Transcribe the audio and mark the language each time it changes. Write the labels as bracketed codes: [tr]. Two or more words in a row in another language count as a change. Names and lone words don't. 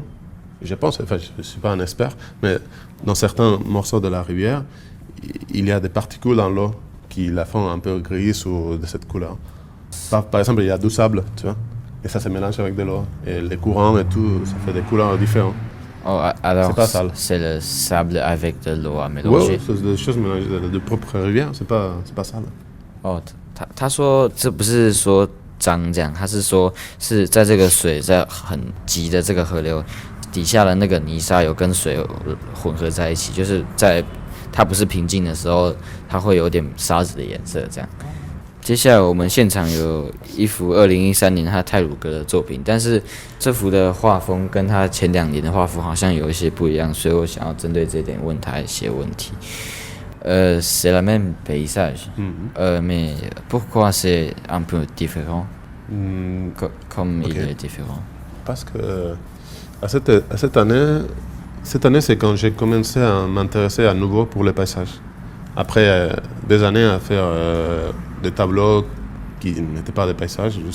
[fr] Je pense, enfin, je ne suis pas un expert, mais dans certains morceaux de la rivière, il y a des particules dans l'eau qui la font un peu grise ou de cette couleur. Par exemple, il y a du sable, tu vois, et ça se mélange avec de l'eau. Et les courants et tout, ça fait des couleurs différentes. Oh, alors, c'est pas sale. C'est le sable avec de l'eau à mélanger. Oui, c'est des choses mélangées de propre rivière, c'est pas sale. [zh] Oh, 他说这不是说脏这样，他是说是在这个水在很急的这个河流底下的那个泥沙有跟水混合在一起，就是在它不是平静的时候，它会有点沙子的颜色这样。接下来我们现场有一幅2013年他太鲁阁的作品，但是这幅的画风跟他前2年的画风好像有一些不一样，所以我想要针对这点问他一些问题。 [fr] C'est la même paysage, mais pourquoi c'est un peu différent, comme il est différent? Parce que cette année, c'est quand j'ai commencé à m'intéresser à nouveau pour les paysages. Après des années à faire des tableaux qui n'étaient pas des paysages, juste